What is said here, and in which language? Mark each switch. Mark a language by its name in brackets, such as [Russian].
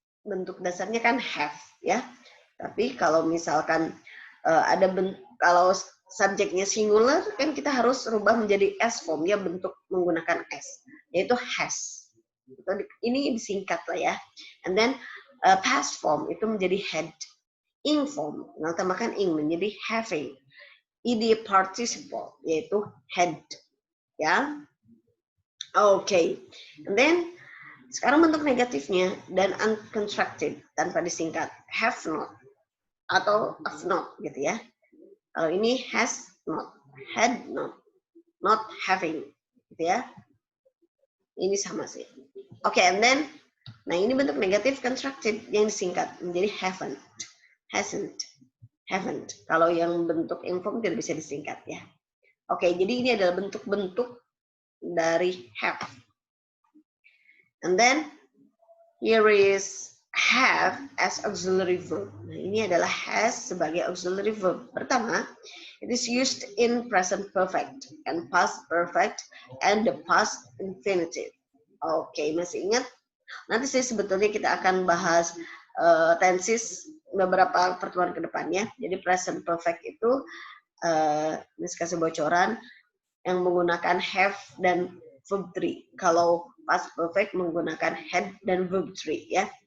[Indonesian] Bentuk dasarnya kan have ya. Tapi kalau misalkan kalau subjeknya singular kan kita harus rubah menjadi s form ya, bentuk menggunakan s, yaitu has. Ini disingkat lah ya. [English] And then past form [Indonesian] itu menjadi had. Ing form, nah tambahkan ing menjadi having. Ed participle yaitu had ya. Oke. [English] And then [Indonesian] sekarang bentuk negatifnya dan uncontracted tanpa disingkat, have not atau have not gitu ya. Kalau ini has not, had not having gitu ya. Ini sama sih. Oke, and then nah ini bentuk negatif contracted yang disingkat menjadi haven't, hasn't, haven't. Kalau yang bentuk inform tidak bisa disingkat ya. Oke, jadi ini adalah bentuk-bentuk dari have. [English] And then here is have as auxiliary verb. [Indonesian] Nah, ini adalah has sebagai auxiliary verb. Pertama, [English] it is used in present perfect and past perfect and the past infinitive. [Indonesian] Oke, masih ingat? Nanti sih sebetulnya kita akan bahas tenses beberapa pertemuan ke depannya. Jadi present perfect itu ini kasih bocoran yang menggunakan have dan verb 3. Kalau past perfect menggunakan had dan verb 3 ya.